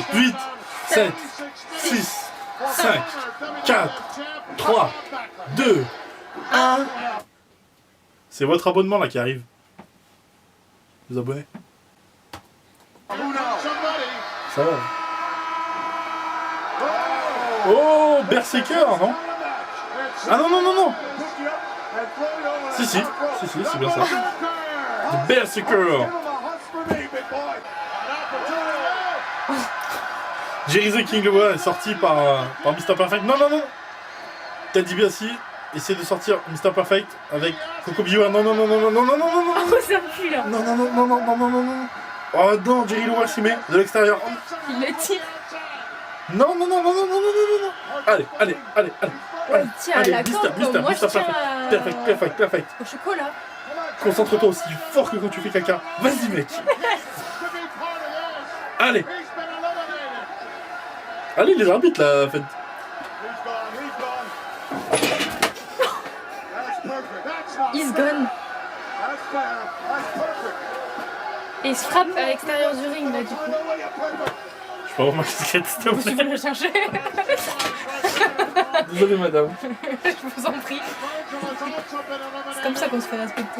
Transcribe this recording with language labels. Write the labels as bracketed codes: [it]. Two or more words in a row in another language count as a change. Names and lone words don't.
[fr] 8, 7, 6, 5, 4, 3, 2, 1. C'est votre abonnement là qui arrive. Vous abonnez? Ça va. Oh, Berserker, non? Ah non, non, non, non. Si, c'est bien ça. The Berserker. Jerry the King Lewis est sorti par Mr. Perfect. Non, non, non. Ted DiBiase essaie de sortir Mr. Perfect avec Coco Beware. Non, non, non, non, non, non, non, non, non, non. Oh, ça me pue là. Non, non, non, non, non, non, non, non, non. Oh non, Jerry Lewis s'y met de l'extérieur. Il le tire. Non, non, non, non, non, non, non, non, non. Allez, allez, allez, allez. Ouais, il tire à la corde comme moi je tire à... Perfect, perfect, perfect. au chocolat. Concentre-toi aussi fort que quand tu fais caca. Vas-y, mec. Allez. Allez, les arbitres là, faites. [en] He's gone. [fr] Et il se frappe à l'extérieur du ring là du coup. Je peux avoir ma casquette, s'il te Tu plaît. veux le chercher? Désolé, madame. Je vous en prie. C'est comme ça qu'on se fait respecter.